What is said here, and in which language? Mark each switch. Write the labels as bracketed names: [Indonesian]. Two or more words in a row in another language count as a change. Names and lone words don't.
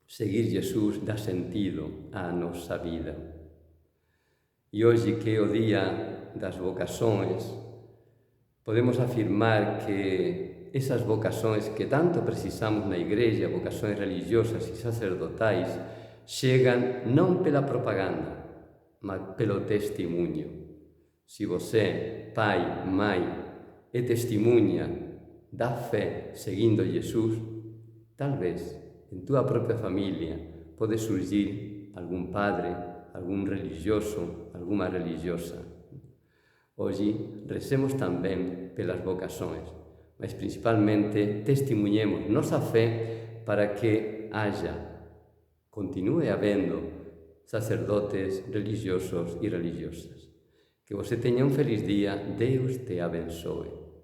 [Galician] Seguir Jesús dá sentido á nosa vida. E hoxe que é o día das vocações, podemos afirmar que esas vocações que tanto precisamos na Igrexa, vocações religiosas e sacerdotais, chegan non pela propaganda, mas pelo testimonio. [Portuguese] Se você, pai, mãe, é testemunha da fé seguindo Jesus, [Galician] tal vez en túa propia familia pode surgir algún padre, algún religioso, alguma religiosa. Hoxe recemos tamén pelas vocações, mas principalmente testemunhemos nosa fé para que continue habendo sacerdotes religiosos e religiosas. Que você teña un feliz día, Deus te abençoe.